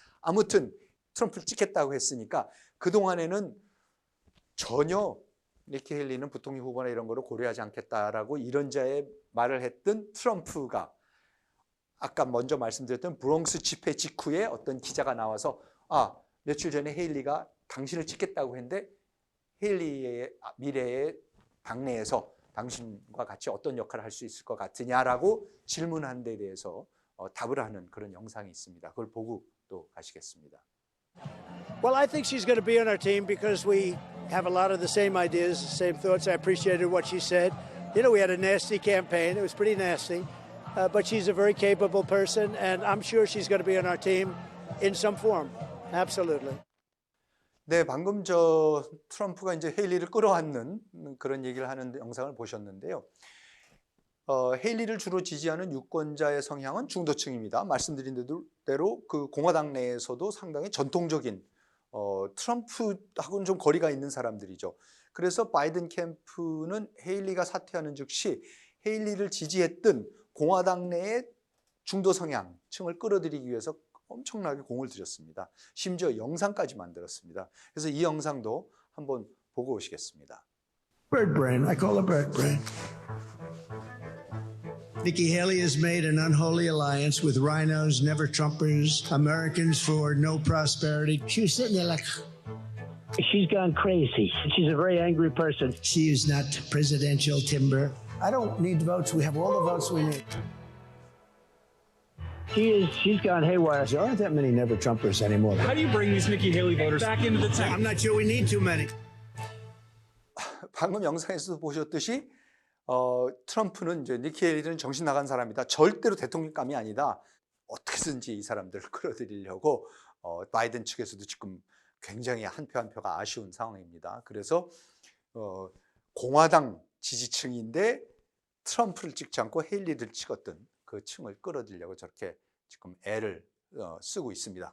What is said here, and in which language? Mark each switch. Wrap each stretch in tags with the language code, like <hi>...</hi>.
<ko>아무튼 트럼프를 찍겠다고 했으니까 그동안에는 전혀 니키 헤일리는 부통령 후보나 이런 거를 고려하지 않겠다라고 이런저의 말을 했던 트럼프가 아까 먼저 말씀드렸던 브롱스 집회 직후에 어떤 기자가 나와서 며칠 전에 헤일리가 당신을 찍겠다고 했는데 헤일리의 미래의 당내에서 당신과 같이 어떤 역할을 할 수 있을 것 같으냐라고 질문한 데 대해서 답을 하는 그런 영상이 있습니다. 그걸 보고 또 가시겠습니다.</ko> <en>Well, I think she's going to be on our team because we have a lot of the same ideas, the same thoughts. I appreciated what she said. You know, we had a nasty campaign. It was pretty nasty. But she's a very capable person, and I'm sure she's going to be on our team in some form. Absolutely.</en> <ko>네, 방금 트럼프가 이제 헤일리를 끌어안는 그런 얘기를 하는 영상을 보셨는데요. 헤일리를 주로 지지하는 유권자의 성향은 중도층입니다. 말씀드린 대로 그 공화당 내에서도 상당히 전통적인 트럼프하고는 좀 거리가 있는 사람들이죠. 그래서 바이든 캠프는 헤일리가 사퇴하는 즉시 헤일리를 지지했던 공화당 내의 중도 성향층을 끌어들이기 위해서 엄청나게 공을 들였습니다. 심지어 영상까지 만들었습니다. 그래서 이 영상도 한번 보고 오시겠습니다.</ko> <en>Bird brain. I call it bird brain. Nikki Haley has made an unholy alliance with rhinos, never Trumpers, Americans for no prosperity. She was sitting there like, She's gone crazy. She's a very angry person. she is not presidential timber. I don't need votes. We have all the votes we need. She's gone haywire. There aren't that many never Trumpers anymore. How do you bring these Nikki Haley voters back into the tent? I'm not sure we need too many.</en> <ko>방금 영상에서 보셨듯이 트럼프는 이제 니키 헤일리는 정신 나간 사람이다. 절대로 대통령감이 아니다. 어떻게든지 이 사람들을 끌어들이려고 바이든 측에서도 지금 굉장히 한 표 한 표가 아쉬운 상황입니다. 그래서 공화당 지지층인데 트럼프를 찍지 않고 헤일리를 찍었던 그 층을 끌어들이려고 저렇게 지금 애를 쓰고 있습니다.</ko>